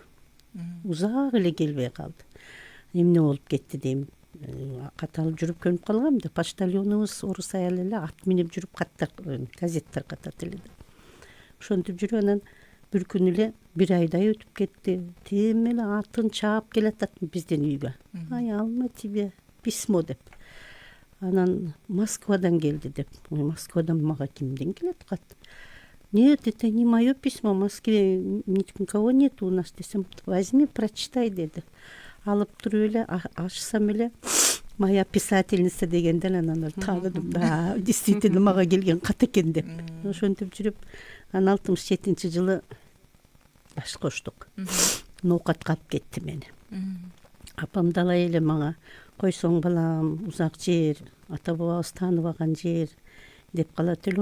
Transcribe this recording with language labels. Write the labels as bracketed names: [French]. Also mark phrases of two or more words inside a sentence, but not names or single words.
[Kyrgyz] Узак эле келбей калды. Эмне болуп кетти дейм. Кат алып жүрүп көнүп калгам да. Почтальонубуз орус аял эле, ат минип жүрүп каттар, газет таркатат эле да. Ошентип жүрүп, анан бир күн эле 1 айдай өтүп кетти. Тем эле атын чаап келатат бизден үйгө. Алма [Russian] тебе письмо [Kyrgyz] деп. Анан Москвадан келди деп. Москвадан мага кимден келет кат? [Russian] Нет, это не мое письмо, в Москве никого нет у нас. [Kyrgyz] Десем, [Russian] возьми, прочитай [Kyrgyz] деди. Алып туруп эле ачсам эле, [Russian] моя писательница [Kyrgyz] дегенден анан тааныдым. [Russian] Да, действительно [Kyrgyz] мага келген кат экен деп. Ошентип жүрүп, анан 67-жылы баш коштук. Ноокатка алып кетти мени. Апам далай эле мага, койсоң балам, узак жер, ата бабабыз тааныбаган жер деп калат эле.